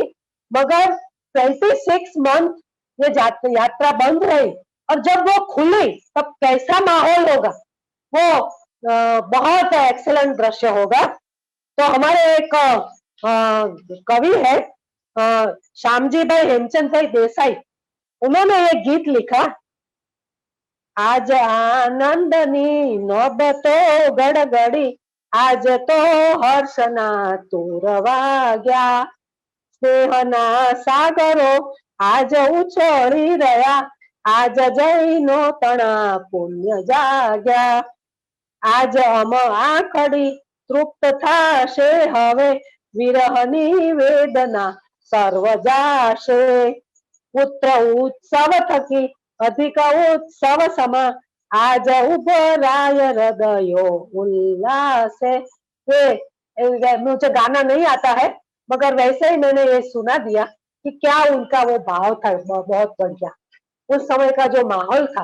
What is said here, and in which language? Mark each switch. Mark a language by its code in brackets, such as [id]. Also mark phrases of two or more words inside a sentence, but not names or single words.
[hi] मगर 26 मंथ ये यात्रा बंद रही, और जब वो खुली तब कैसा माहौल होगा, वो बहुत एक्सीलेंट दृश्य होगा। तो हमारे एक कवि है, श्यामजी भाई हेमचंद भाई देसाई, उन्होंने ये गीत लिखा। [gu] આજ આનંદની નોબતો ગડગડી, આજ તો હર્ષના તૂર વાગ્યા, સ્નેહના સાગરો આજ ઉછળી રહ્યા, આજ જૈનો તણા પુણ્ય જાગ્યા, આજ આખડી તૃપ્ત થાશે, હવે વિરહની વેદના સર્વ જાશે, પુત્ર ઉત્સવ થકી અધિક ઉત્સવ સમા, આજ ઉભરાય હૃદયો ઉલ્લાસ હૈ। [hi] ये मुझे गाना नहीं आता है, मगर वैसे ही मैंने ये सुना दिया कि क्या उनका वो भाव था, बहुत बढ़िया उस समय का जो माहौल था।